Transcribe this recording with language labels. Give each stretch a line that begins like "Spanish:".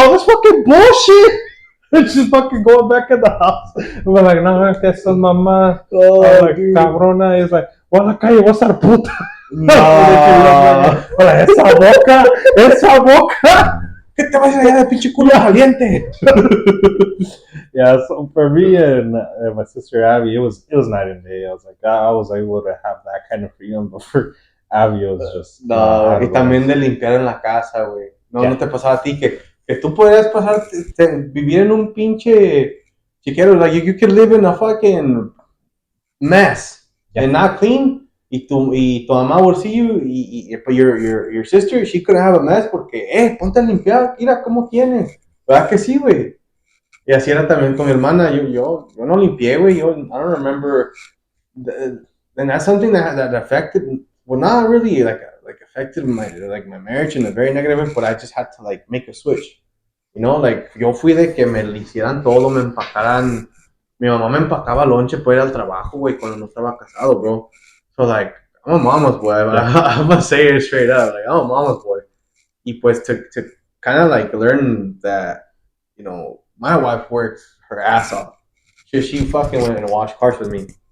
English: Oh, that's fucking bullshit. It's just fucking going back in the house. We're like,
Spanish: no, es que esa es mamá.
English: Oh,
Spanish: like, cabrona.
English: He's like, what la calle, what's that puta?
Spanish: No. Like, esa boca. ¿Qué te vas a ir de pinche culo caliente?
English: Yeah, so for me and my sister Abby, it was night and day. I was like, I was able to have that kind of freedom, but for Abby, it was just.
Spanish: No, y también de limpiar en la casa, güey. No, no te pasaba a ti que tú podías pasar, vivir en un pinche chiquero.
English: Like, you could live in a fucking mess and not clean.
Spanish: Y tu mamá
English: will see you, but your sister, she couldn't have a mess
Spanish: porque, ponte a limpiar, mira cómo tienes. ¿Verdad que sí, güey? Y así era también con mi hermana. Yo no limpié, güey.
English: I don't remember. And that's something that affected, well, not really like affected my marriage in a very negative way, but I just had to like make a switch. You know, like
Spanish: yo fui de que me le hicieran todo, me empacaran. Mi mamá me empacaba lonche para ir al trabajo, güey, cuando no estaba casado, bro.
English: So like, I'm a mama's boy. I'm gonna say it straight up. Like, I'm a mama's boy. Y pues to kind of like learn that, you know, my wife works her ass off. She fucking went and washed cars with me.